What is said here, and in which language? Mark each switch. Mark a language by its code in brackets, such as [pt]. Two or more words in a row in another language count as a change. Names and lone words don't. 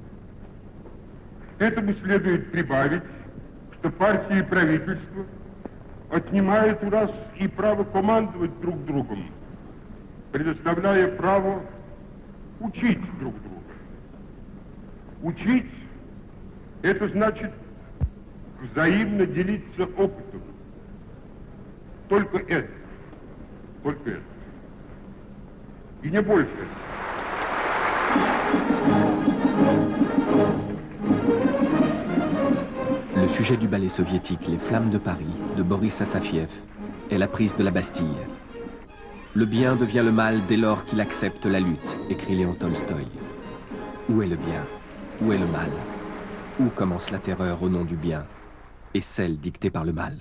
[ru] К этому следует прибавить, что партии и правительство отнимают у нас и право командовать друг другом, предоставляя право учить друг друга. Учить — это значит взаимно делиться опытом. Только это. Только это. И не больше. [fr] Le sujet du ballet soviétique Les Flammes de Paris, de Boris Assafiev, est la prise de la Bastille. Le bien devient le mal dès lors qu'il accepte la lutte, écrit Léon Tolstoï. Où est le bien? Où est le mal? Où commence la terreur au nom du bien et celle dictée par le mal?